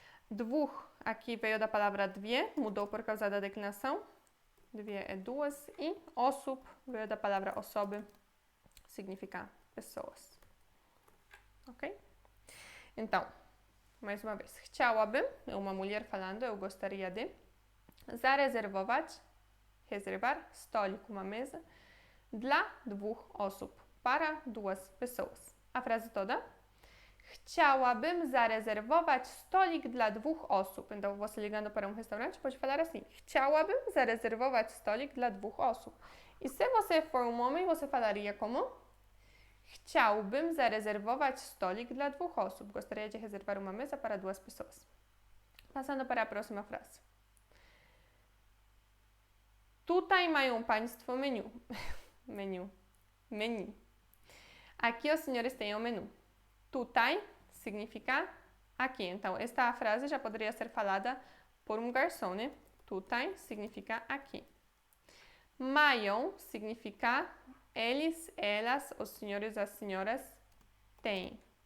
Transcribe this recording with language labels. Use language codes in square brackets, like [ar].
[pt] Dwóch, aqui veio da palavra dwie, mudou por causa da declinação. Dwie é duas. E osób veio da palavra osoby, significa pessoas. Ok? Então, mais uma vez. Chciałabym, é uma mulher falando, eu gostaria de. Zarezerwować, reservar. Stolik, uma mesa. [pl] Dla dwóch osób, [pt] para duas pessoas. A frase toda. [pl] Chciałabym zarezerwować stolik dla dwóch osób. [pt] Então, você ligando para um restaurante pode falar assim. [pl] Chciałabym zarezerwować stolik dla dwóch osób. [pt] E se você for um homem, você falaria como? [pl] Chciałbym zarezerwować stolik dla dwóch osób. [pt] Gostaria de reservar uma mesa para duas pessoas. Passando para a próxima frase. [pl] Tutaj mają Państwo menu. Menu. [pt] Aqui os senhores têm o menu. Tutaj significa aqui. Então, esta frase já poderia ser falada por um garçom, né? Tutaj significa aqui. Mają significa eles, elas, os senhores, as senhoras têm.